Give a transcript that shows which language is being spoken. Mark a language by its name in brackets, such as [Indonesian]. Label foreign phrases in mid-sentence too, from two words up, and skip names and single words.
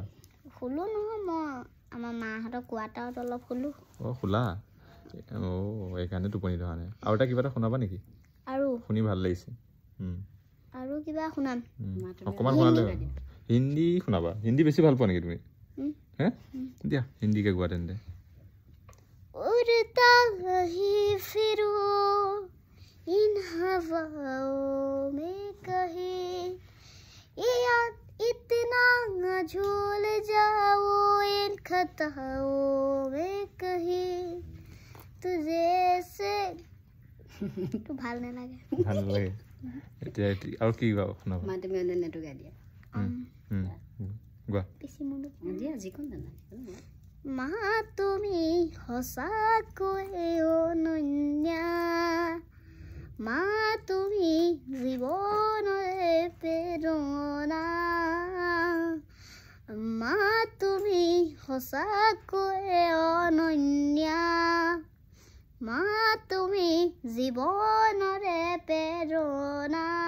[Assamese] শুলো নহয় মই আমাৰ মাহঁতৰ কোৱাৰ্টাৰত অলপ শুলো শুলা এইকাৰণে টোপনি ধৰা নাই আৰু এটা কিবা এটা শুনাবা নেকি আৰু শুনি ভাল লাগিছে আৰু কিবা শুনাম অকণমান শুনালে হিন্দী শুনাবা হিন্দী বেছি ভাল পোৱা নেকি তুমি হে দিয়া হিন্দীকে গোৱা তেন্তে [Hindi] उड़ता ही फिरो इन हवाओं में कहीं ये याद इतना न झूल जाओ इन खताओं में कहीं तुझे से तो [Assamese] ভাল নালাগে এতিয়া আৰু কি গাও শুনাবা মা তুমি অনন্যটো গাই দিয়া গোৱা পিছি মুন্ডু দিয়া যিকোন জানা মা তুমি সঁচাকৈ অনন্য মা তুমি জীৱনৰে প্ৰেৰণা মা তুমি সঁচাকৈ অনন্য মা তুমি জীৱনৰে প্ৰেৰণা